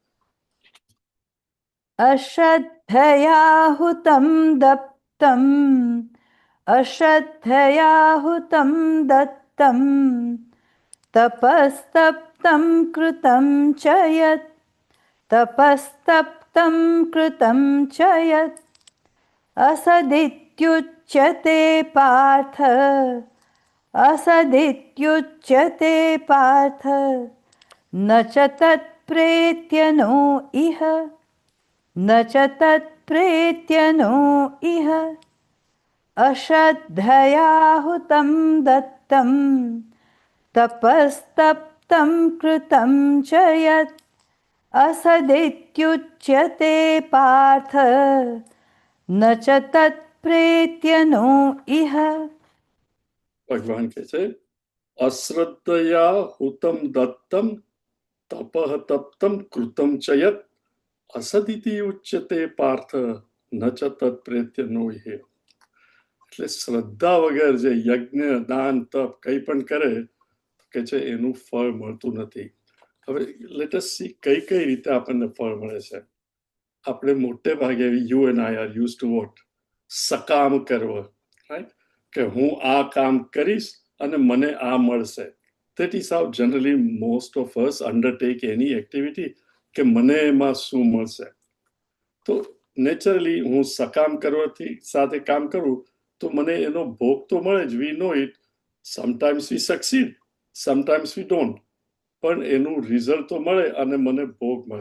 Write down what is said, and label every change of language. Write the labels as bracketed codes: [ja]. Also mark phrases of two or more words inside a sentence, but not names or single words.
[sa] અશ્રદ્ધયાહુતમ દત્તમ, અશ્રદ્ધયાહુતમ દત્તમ, તપસ્તપ્તમ કૃતમ ચ યત, તપસ્તપ્તમ કૃતમ ચ યત, અસદિત્યુચ્યતે પાર્થ, असदित्युच्यते पार्थ, न च तत्प्रेत्यनो इह, न च तत्प्रेत्यनो इह, अश्रद्धयाहुतं दत्तं, तपस्तप्तं कृतं च यत्, असदित्युच्यते पार्थ, न च तत्प्रेत्यनो इह. [gu] ભગવાન કહે છે [sa] અશ્રદ્ધયા હુતમ દત્તમ, તપઃ તપ્તમ કૃતમ ચ યત, અસદિતિ ઉચ્યતે પાર્થ, ન ચ તત્પ્રેત્યનો ઇહ. [gu] એટલે શ્રદ્ધા વગર જે યજ્ઞ, દાન, તપ કંઈ પણ કરે કે છે એનું ફળ મળતું નથી. હવે [en] let us see [gu] કઈ કઈ રીતે આપણને ફળ મળે છે. આપણે મોટે ભાગે [en] you and I are used to what? [gu] સકામ કરવા, રાઈટ? કે હું આ કામ કરીશ અને મને આ મળશે. [en] That is how generally most of us undertake any activity, [gu] કે મને એમાં શું મળશે. તો નેચરલી હું સકામ કરવાથી સાથે કામ કરું તો મને એનો ભોગ તો મળે જ. [en] We know it. Sometimes we succeed, sometimes we don't, [gu] પણ એનું રિઝલ્ટ તો મળે અને મને ભોગ મળે.